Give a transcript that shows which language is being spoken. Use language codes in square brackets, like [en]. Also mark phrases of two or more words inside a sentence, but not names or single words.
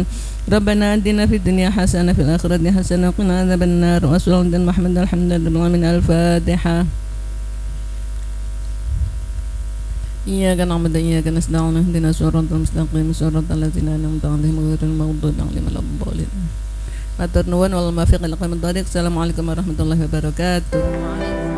[ar] ربنا آتنا في الدنيا حسنة في الآخرة حسنة وقنا عذاب النار. وصلى الله محمد الحمد لله من الفاتحة. إياك نعبد وإياك نستعين اهدنا الصراط المستقيم صراط الذين أنعمت عليهم غير المغضوب عليهم ولا الضالين. [jv] Matur nuwun [ar] والموفق إلى أقوم الطريق. السلام عليكم ورحمة الله وبركاته.